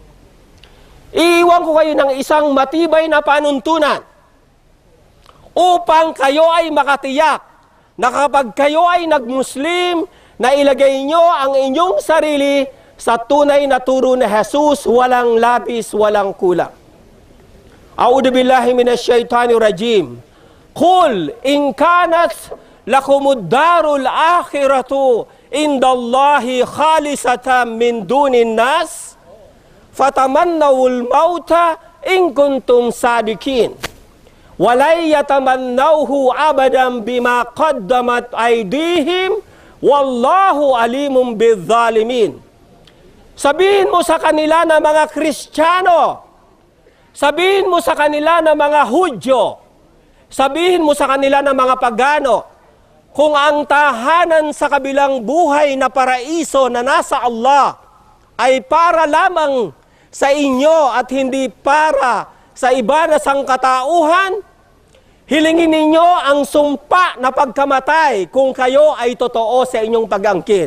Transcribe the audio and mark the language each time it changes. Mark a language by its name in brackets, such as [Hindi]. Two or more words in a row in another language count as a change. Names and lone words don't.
[Filipino] Iiwan ko kayo ng isang matibay na panuntunan upang kayo ay makatiyak na kapag kayo ay nag-Muslim, na ilagay nyo ang inyong sarili sa tunay na turo ni Jesus, walang labis, walang kulang. [Arabic] أعوذ بالله من الشيطان الرجيم. قل إن كانت لكم الدار الآخرة عند الله خالصة من دون الناس فتمنوا الموت إن كنتم صادقين ولن يتمنوه أبدا بما قدمت أيديهم والله عليم بالظالمين. [Filipino] Sabihin mo sa kanila na mga Kristiyano, sabihin mo sa kanila na mga Hudyo, sabihin mo sa kanila na mga pagano, kung ang tahanan sa kabilang buhay na paraiso na nasa Allah ay para lamang sa inyo at hindi para sa iba na sangkatauhan, hilingin ninyo ang sumpa na pagkamatay kung kayo ay totoo sa inyong pag-angkin.